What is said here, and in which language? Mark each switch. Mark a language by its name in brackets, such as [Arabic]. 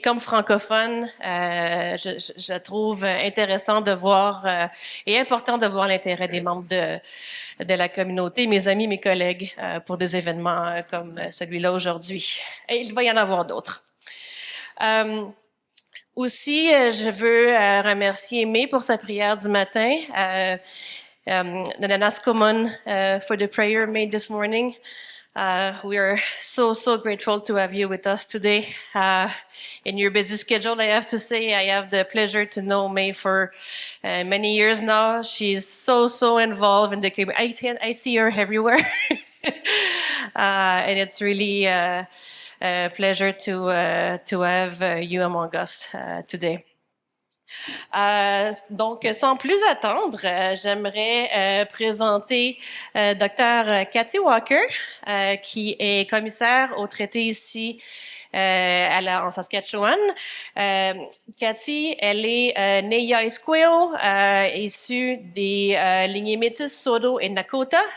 [French] Comme francophone, je trouve intéressant de voir et important de voir l'intérêt des membres de la communauté, mes amis, mes collègues, pour des événements comme celui-là aujourd'hui. Et il va y en avoir d'autres. Aussi, je veux remercier May pour sa prière du matin. [English] The Nanas Common for the prayer made this morning. We are so grateful to have you with us today. In your busy schedule, I have to say, I have the pleasure to know May for many years now. She's so involved in the community. I see her everywhere. And it's really a pleasure to have you among us today. [French] Donc, sans plus attendre, j'aimerais présenter Dr Kathy Walker, qui est commissaire au Traité ici en Saskatchewan. Cathy, elle est nêhiyaw-iskwêw, issue des lignées métisses, saulteaux et nakoda.